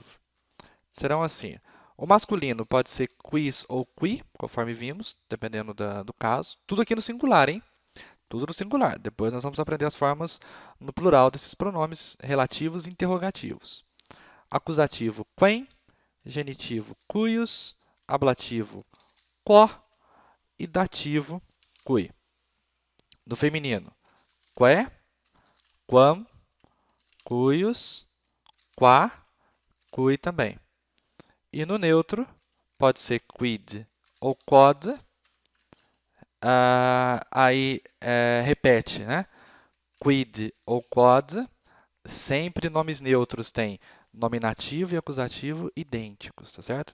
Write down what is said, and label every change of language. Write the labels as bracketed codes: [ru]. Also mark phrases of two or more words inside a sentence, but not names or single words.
[pt] Serão assim, o masculino pode ser quis ou qui, conforme vimos, dependendo do caso. Tudo aqui no singular, hein? Tudo no singular. Depois nós vamos aprender as formas no plural desses pronomes relativos e interrogativos. Acusativo, quem. Genitivo, cuius. Ablativo, quo. E dativo, cui. No feminino, que, [la] quam, cuius, qua, cui também. [pt] E no neutro, pode ser quid ou quod. Aí repete, né? Quid ou quod. Sempre nomes neutros têm nominativo e acusativo idênticos, tá certo?